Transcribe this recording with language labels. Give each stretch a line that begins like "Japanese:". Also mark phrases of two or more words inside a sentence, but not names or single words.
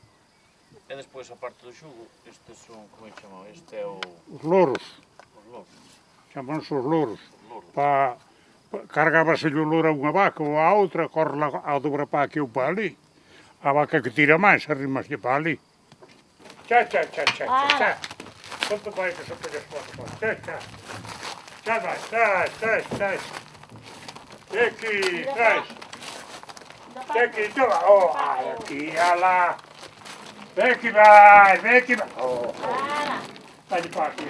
Galician: E despois, a parte do xugo, estes son, como é que chamam? Este é o... Os louros. os louros. Chamanse os louros. Louros. Cargábase o louro a unha vaca ou a outra, corre lá a dobra para aquí ou para ali. A vaca que tira máis, arrimaslle para ali. Cha, cha, cha, cha, cha, cha.
Portuguese: Quanto vai que se pegas para fora? Cha, cha. Traz. Aqui, traz. Aqui, toma. Oh, aqui, olha lá. Vem aqui, vai. Oh, vai-lhe para aqui.